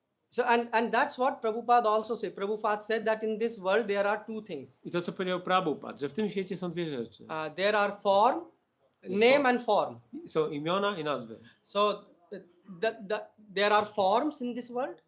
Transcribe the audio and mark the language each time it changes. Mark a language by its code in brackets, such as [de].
[en] So and that's what Prabhupada also said. Prabhupada said that in this world there are two things. [pl] I to, co powiedział Prabhupada, że w tym świecie są dwie rzeczy. [en] There are form, name and form. [pl] Są imiona i nazwy. [en] So there are forms in this world.